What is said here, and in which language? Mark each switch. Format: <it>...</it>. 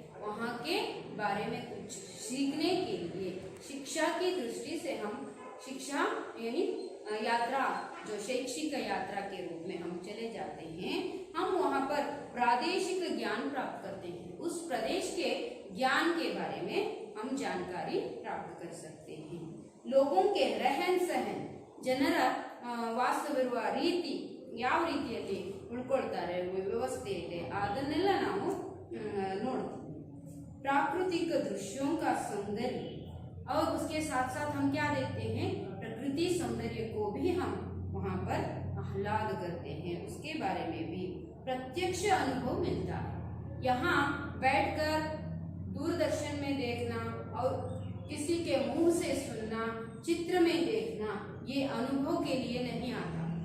<hi>वहाँ के बारे में कुछ सीखने के लिए, शिक्षा की दृष्टि से हम शिक्षा यानी यात्रा जो शैक्षिक यात्रा के रूप में हम चले जाते हैं, हम वहाँ पर प्रादेशिक ज्ञान प्राप्त करते हैं। उस प्रदेश के ज्ञान के बारे में हम जानकारी प्राप्त कर सकते हैं। लोगों के रहन सहन,</hi> <kn>ಜನರ ವಾಸ್ತವಿರುವ ರೀತಿ ಯಾವ ರೀತಿಯಲ್ಲಿ ಉಳ್ಕೊಳ್ತಾರೆ, ವ್ಯವಸ್ಥೆ ಇದೆ, ಅದನ್ನೆಲ್ಲ ನಾವು ನೋಡ್ತೀವಿ।</kn> <hi>प्राकृतिक दृश्यों का सौंदर्य और उसके साथ साथ हम क्या देखते हैं, प्रकृति सौंदर्य को भी हम वहाँ पर आह्लाद करते हैं, उसके बारे में भी प्रत्यक्ष अनुभव मिलता है। यहाँ बैठकर दूरदर्शन में देखना और किसी के मुंह से सुनना, चित्र में देखना, ये अनुभव के लिए नहीं आता।</hi>